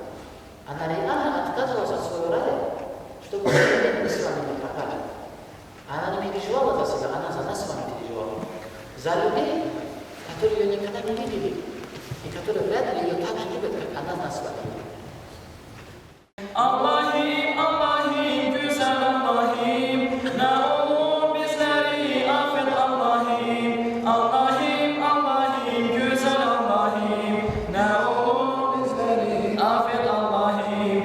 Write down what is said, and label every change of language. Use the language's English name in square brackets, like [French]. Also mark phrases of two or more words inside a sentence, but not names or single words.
[Russian] Она реально отказывалась от своего рая, чтобы мы с вами не пропали. Она не переживала за себя, она за нас с вами переживала. За людей, которые ее никогда не видели, и которые вряд ли ее так же любят, как она нас с вами любит. [Turkish] Allah'ım, Allah'ım, güzel Allah'ım, ne olur bizleri affet Allah'ım. Allah'ım, Allah'ım, güzel Allah'ım, ne olur bizleri affet Allah'ım.